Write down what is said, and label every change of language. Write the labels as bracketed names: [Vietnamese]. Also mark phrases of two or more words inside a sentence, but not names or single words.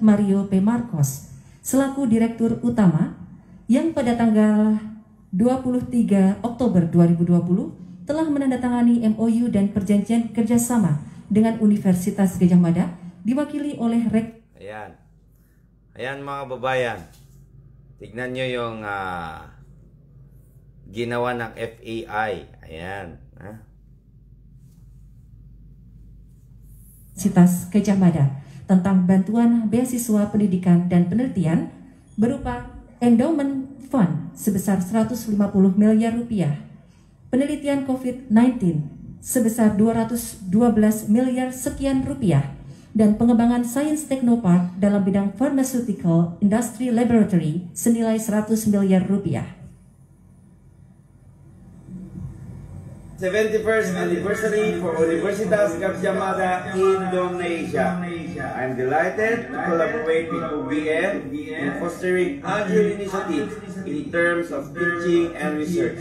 [Indonesian] Mario P. Marcos selaku Direktur Utama yang pada tanggal 23 Oktober 2020 telah menandatangani MOU dan perjanjian kerjasama dengan Universitas Gadjah Mada diwakili oleh [Filipino] Ayan. Ayan, mga babayan. Tignan nyo yung ginawa ng FAI. Ayan. [Indonesian] Universitas Gadjah Mada tentang bantuan beasiswa pendidikan dan penelitian berupa [English] Endowment Fund [Indonesian] sebesar 150 miliar rupiah, penelitian COVID-19 sebesar 212 miliar sekian rupiah, dan pengembangan [English] Science Technopark [Indonesian] dalam bidang [English] Pharmaceutical Industry Laboratory [Indonesian] senilai 100 miliar rupiah. [English] 71st anniversary for Universitas Gadjah Mada, Indonesia. I'm delighted to collaborate with UGM in fostering agile initiatives in terms of teaching and research.